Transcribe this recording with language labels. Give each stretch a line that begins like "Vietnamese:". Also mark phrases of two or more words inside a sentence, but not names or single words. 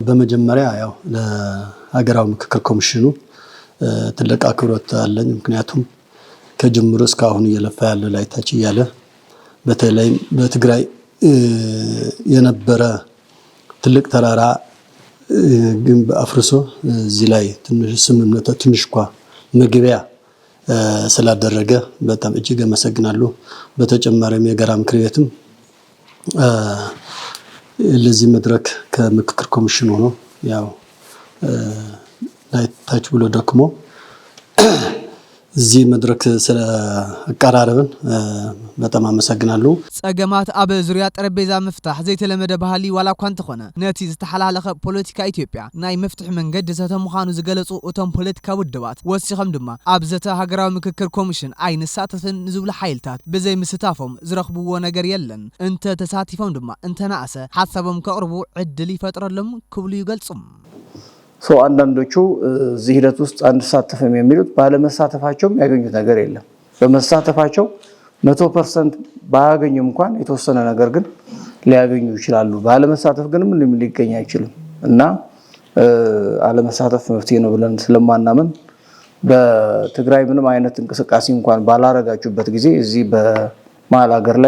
Amharic: በመጀመሪያ ያው ለሀገራዊ ምክክር ኮሚሽኑ ትልቅ አክብሮት አለኝ። ምክንያቱም ከጅምሩ እስካሁን እየለፋ ያለ ላይ ታች እያለ በተለይ በትግራይ የነበረ ትልቅ ተራራ ግንብ አፍርሶ እዚህ ላይ ትንሽ ስምምነት ትንሽ እንኳ መግቢያ ስላደረገ በጣም እጅግ አመሰግናለሁ። በተጨማሪም የጋራ ምክር ቤትም ለዚህ መድረክ ከምክክር ኮሚሽን ሆኖ ያው ላይ ታች ብሎ ደክሞ እዚህ መድረክ ስለ አቀራረብን በጣም አመሰግናለሁ።
Tigrinya: ጸገማት አበ ዙሪያ ጠረጴዛ መፍታሕ ዘይተለመደ ባህሊ ዋላ እኳ እንተኾነ ነቲ ዝተሓላለኸ ፖለቲካ ኢትዮጵያ ናይ መፍትሒ መንገዲ ዘተ ምዃኑ ዝገለጹ እቶም ፖለቲካ ውድባት ወሲኾም ድማ ኣብ ዘተ ሃገራዊ ምክክር ኮሚሽን ኣይንሳተፍን ንዝብሉ ሓይልታት ብዘይ ምስታፎም ዝረኽብዎ ነገር የለን እንተ ተሳቲፎም ድማ እንተናእሰ ሓሳቦም ከቕርቡ ዕድል ይፈጥረሎም ክብሉ ይገልጹም።
Amharic: አንዳንዶቹ እዚህ ሂደት ውስጥ አንሳተፍም የሚሉት ባለመሳተፋቸውም ያገኙት ነገር የለም። በመሳተፋቸው 100% ባያገኙም እንኳን የተወሰነ ነገር ግን ሊያገኙ ይችላሉ። ባለመሳተፍ ግን ምንም ሊገኝ አይችልም እና አለመሳተፍ መፍትሄ ነው ብለን ስለማናምን በትግራይ ምንም አይነት እንቅስቃሴ እንኳን ባላረጋችሁበት ጊዜ እዚህ በመሀል ሀገር ላይ